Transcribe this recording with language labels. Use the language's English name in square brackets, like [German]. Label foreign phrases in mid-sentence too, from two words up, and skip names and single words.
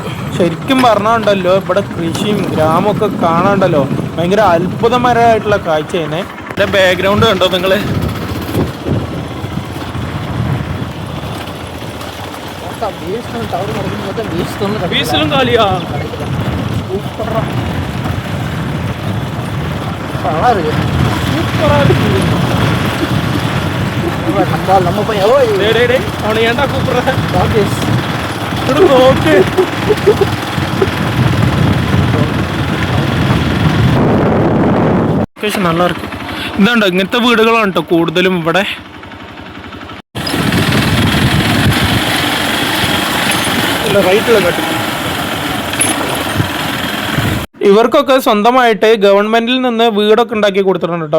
[Malayalam] ശരിക്കും പറഞ്ഞാണ്ടല്ലോ ഇവിടെ കൃഷിയും ഗ്രാമമൊക്കെ കാണാണ്ടല്ലോ ഭയങ്കര അത്ഭുതകരമായിട്ടുള്ള കാഴ്ചയാണ്. എൻ്റെ ബാക്ക്ഗ്രൗണ്ട് കണ്ടോ നിങ്ങൾ? ബീച്ചിലും കാലിയാ സൂപ്പറാ, [Tamil] அவனை ஏன்டா கூப்பிடுற? നോക്ക്, நல்லா இருக்கு. [Malayalam] ഇതാണ്ടോ ഇങ്ങനത്തെ വീടുകളാണ് കേട്ടോ കൂടുതലും ഇവിടെ. റൈറ്റുള്ള കേട്ടോ. ഇവർക്കൊക്കെ സ്വന്തമായിട്ട് ഗവൺമെൻറ്റിൽ നിന്ന് വീടൊക്കെ ഉണ്ടാക്കി കൊടുത്തിട്ടുണ്ട് കേട്ടോ.